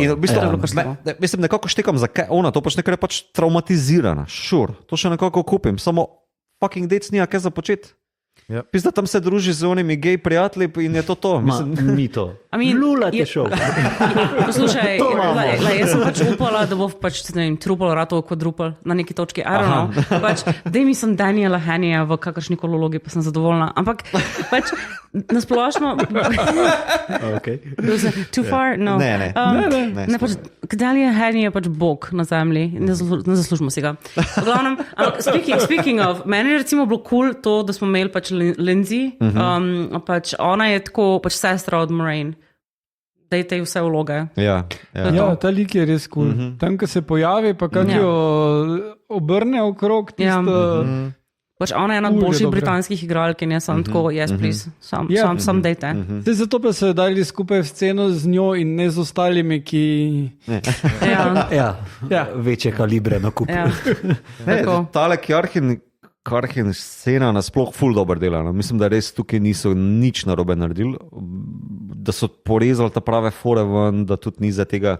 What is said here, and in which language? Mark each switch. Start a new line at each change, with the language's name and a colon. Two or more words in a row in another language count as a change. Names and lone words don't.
Slovenian: In v bistvu, mislim, nekako štekam, zakaj ona to počne, ker je pač traumatizirana, to še nekako kupim, samo fucking dec nija kaj za početi. Ja. Pizda tam se druži z onimi gej prijatelji in je to. Ni to. Lula je šel. Poslušaj, jaz sem pač upala, da bo pač, ne vem, trupel, ratov, kvadrupel na neki točki.
English: I don't know.
Slovenian: Pač, dej mi sem Daniela Henija v kakršnikoli vlogi, pa sem zadovoljna. Ampak pač nasplošno... Okay.
English: Too far? No.
Slovenian: Ne. Pač, Daniel Henij je pač bog na zemlji. Ne zaslužimo si ga. V glavnem,
English: speaking of,
Slovenian: meni je recimo bilo cool to, da smo imeli pač Lindsay, pač ona je tako pač sestra od Moraine. Dajte ji vse vloge. Ja, ta lik je res cool. Tam, ko se pojavi, pa kako jo obrne okrog tisto... Pač ona je ena boljših britanskih igralk in jaz sem tako,
English: yes, please,
Slovenian: sam dejte. Zato pa so dali skupaj sceno z njo in ne z ostalimi, ki... Večje kalibre na kupu. Tale Karhin scena nasploh ful dober dela. No. Mislim, da res tukaj niso nič narobe naredili, da so porezali ta prave fore ven, da tudi ni za tega...